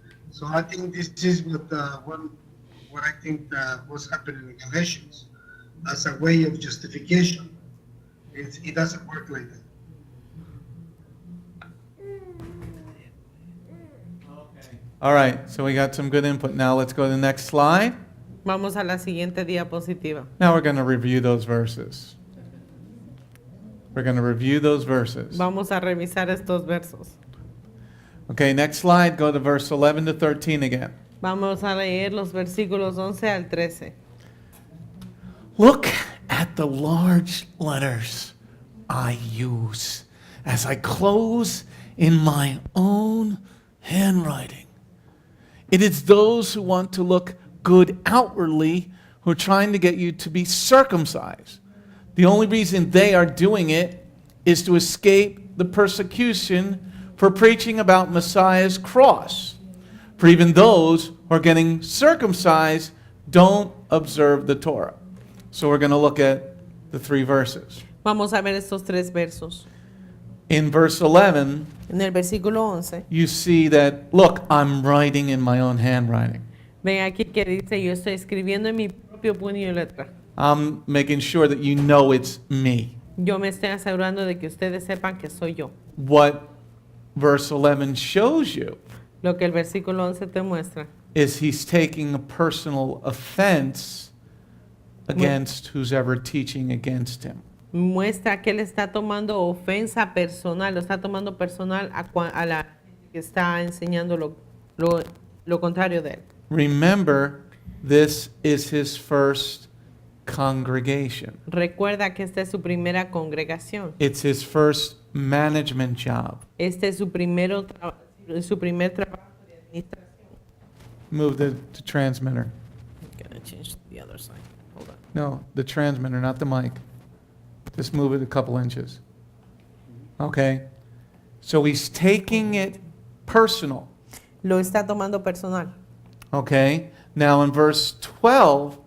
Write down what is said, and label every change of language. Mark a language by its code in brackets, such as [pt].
[en] So I think this is what I think was happening in Galatians, as a way of justification. It doesn't work like that. All right, so we got some good input. Now let's go to the next slide. [es] Vamos a la siguiente diapositiva. [en] Now we're going to review those verses. We're going to review those verses. [es] Vamos a revisar estos versos. [en] Okay, next slide. Go to verse 11 to 13 again. [es] Vamos a leer los versículos 11 al 13. [en] Look at the large letters I use as I close in my own handwriting. It is those who want to look good outwardly who are trying to get you to be circumcised. The only reason they are doing it is to escape the persecution for preaching about Messiah's cross. For even those who are getting circumcised don't observe the Torah. So we're going to look at the 3 verses. [es] Vamos a ver estos 3 versos. [en] In verse 11, [es] En el versículo 11, [en] you see that, look, I'm writing in my own handwriting. [es] ven aquí que dice, yo estoy escribiendo en mi propio puño y letra. [en] I'm making sure that you know it's me. [es] Yo me estoy asegurando de que ustedes sepan que soy yo. [en] What verse 11 shows you [es] Lo que el versículo 11 te muestra [en] is he's taking a personal offense against who's ever teaching against him. [es] muestra que él está tomando ofensa personal, lo está tomando personal a la que está enseñando lo contrario de él. [en] Remember, this is his first congregation. [es] Recuerda que esta es su primera congregación. [en] It's his first management job. [es] Este es su primer trabajo de administración. [en] Move the transmitter. I'm gonna change to the other side. Hold on. No, the transmitter, not the mic. Just move it a couple inches. Okay? So he's taking it personal. [es] Lo está tomando personal. [en] Okay? Now in verse 12,